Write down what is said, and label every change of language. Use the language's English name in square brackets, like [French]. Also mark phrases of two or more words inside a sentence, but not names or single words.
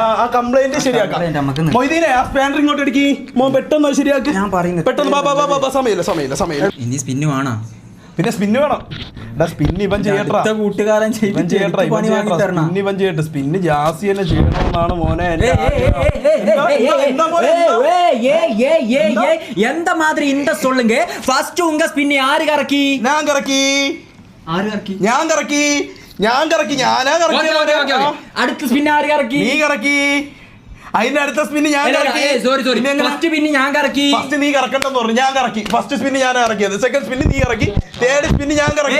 [Malayalam] ആ കംപ്ലൈന്റ് ശരിയാക്കാം മൊയ്തീനെ ആ സ്പാൻഡർ ഇങ്ങോട്ട് അടിക്കി മോൻ പെട്ടെന്ന് ശരിയാക്കി ഞാൻ പറയുന്നത് പെട്ടെന്ന് സമയമില്ല ഇനി സ്പിന്നു വേണോ പിന്നെ സ്പിന്ന് വേണം. സ്പിന്ന് ഇവൻ ചെയ്യട്ടാ, കൂട്ടുകാരൻ ഇവൻ ചെയ്യട്ടെ. സ്പിന്ന് ജാസി തന്നെ ചെയ്യണമെന്നാണ് മോനെ. [Tamil] எந்த மாதிரி இந்த சொல்லுங்க. ஃபர்ஸ்ட் உங்க ஸ்பின் யாரு கறக்கி? [Malayalam] ഞാൻ കറക്കി. അടുത്ത സ്പിൻ ആര് കറക്കി? നീ കറക്കി. അതിന്റെ അടുത്ത സ്പിന്ന് ഞാൻ കറക്കി. ഫസ്റ്റ് സ്പിന്ന് ഞാൻ കറക്കി. ഫസ്റ്റ് നീ കറക്കണ്ടെന്ന് പറഞ്ഞു, ഞാൻ കറക്കി. ഫസ്റ്റ് സ്പിന്ന് ഞാൻ കറക്കിയത്, സെക്കൻഡ് സ്പിന്ന് നീ കറക്കി, തേർഡ് സ്പിന്ന് ഞാൻ കറക്കി.